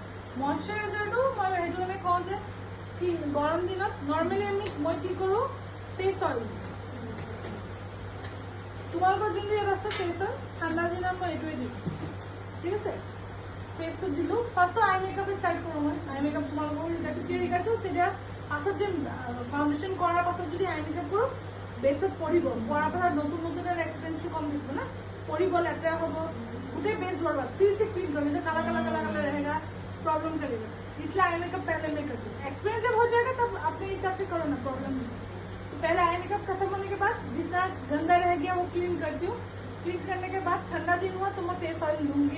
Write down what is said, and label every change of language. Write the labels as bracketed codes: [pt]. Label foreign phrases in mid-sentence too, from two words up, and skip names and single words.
[as] ময়শ্চাৰাইজাৰটো মই সেইটো মানে কওঁ যে স্কিন গৰম দিনত নৰ্মেলি মই কি কৰোঁ [en] face oil [as] তোমালোকৰ যোনটো ইয়াত আছে [en] face oil [as] ঠাণ্ডা দিনত মই এইটোৱে দিওঁ ঠিক আছে ফেচটোত দিলোঁ ফাৰ্ষ্টটো আই মেকআপে ষ্টাৰ্ট কৰোঁ মই আই মেকআপ তোমালোকক শিকাইছোঁ তেতিয়া পাছত যে ফাউণ্ডেশ্যন কৰাৰ পাছত যদি আই মেকআপ কৰোঁ বেছত পৰিব পৰাৰ পাছত নতুন নতুন এটা এক্সপিৰিয়েঞ্চটো কম থাকিব না পৰিব লেতেৰা হ'ব গোটেই [hi] बेस बर्बाद फिर से क्लीन करो नहीं तो काला काला काला काला रहेगा प्रॉब्लम करेगा इसलिए [en] eye makeup [hi] पहले मैं करती हूँ एक्सपीरियंस जब हो जाएगा तब अपने हिसाब से करो ना प्रॉब्लम नहीं तो पहले [en] eye makeup [hi] खत्म होने के बाद जितना गंदा रह गया वो क्लीन करती हूँ क्लीन करने के बाद ठंडा दिन हुआ तो मैं [en] face oil [hi] लूंगी